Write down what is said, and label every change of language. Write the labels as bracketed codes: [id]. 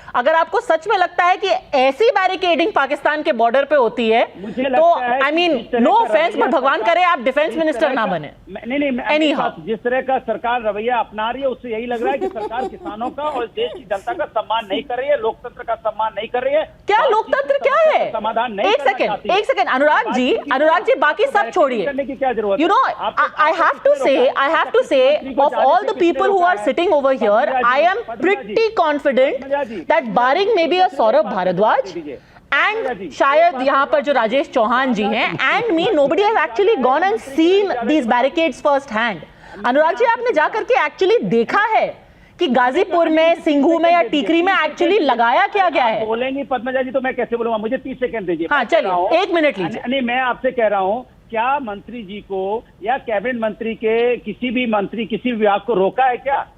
[hi] अगर आपको सच में लगता है कि ऐसी बैरिकेडिंग पाकिस्तान के बॉर्डर पे होती है तो [en] I mean no offence, but [hi] भगवान करे आप डिफेंस मिनिस्टर ना बने। नहीं, जिस तरह का सरकार रवैया अपना रही है उससे यही लग रहा है कि सरकार किसानों का और देश की जनता का सम्मान नहीं कर रही है, लोकतंत्र का सम्मान नहीं कर रही है। क्या लोकतंत्र क्या है? समाधान नहीं। एक सेकंड अनुराग जी बाकी सब छोड़िए। करने की क्या जरूरत? [en] You know, I have to say of all the people who are sitting over here, I am pretty confident that barring maybe a Saurabh Bharadwaj and [hi] शायद यहाँ पर जो राजेश चौहान जी हैं [en] and me, nobody has actually gone and seen these barricades first hand. [hi] Anurag ji, आपने जाकर के actually देखा है कि गाजीपुर में, सिंघू में या टीकरी में एक्चुअली लगाया क्या गया है? बोलेंगी पद्मजा जी तो मैं कैसे बोलूंगा? मुझे 30 सेकंड दीजिए। हाँ चलिए, 1 मिनट लीजिए। नहीं, मैं आपसे कह रहा हूँ, क्या मंत्री जी को या कैबिनेट मंत्री के किसी भी मंत्री किसी भी विभाग को रोका है क्या?